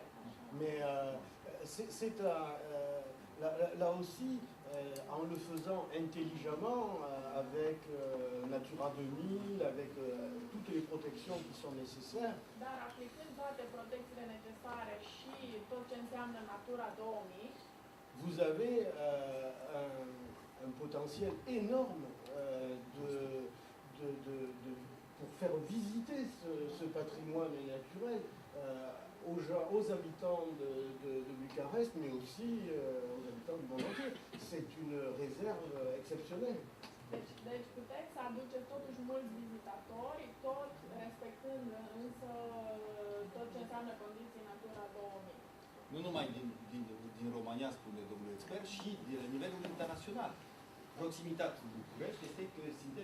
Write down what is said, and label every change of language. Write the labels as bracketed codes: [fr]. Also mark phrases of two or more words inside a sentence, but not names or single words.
[ro] Așa. [fr] Mais là aussi, en le faisant intelligemment, avec Natura 2000, avec toutes les protections qui sont nécessaires, [ro] Dar aplicând toate protecțiile necesare și tot ce înseamnă Natura 2000, [fr] vous avez un potentiel énorme pour faire visiter ce patrimoine naturel aux habitants de Bucarest, mais aussi aux habitants du monde entier. C'est une réserve exceptionnelle. [ro] deci puteți să aduceți totuși mulți vizitatori, tot respectând însă tot ce înseamnă condiții Natura 2000. Nu numai din România, spune domnul expert, și de la nivelul internațional. Proximitatea cu București este că suntem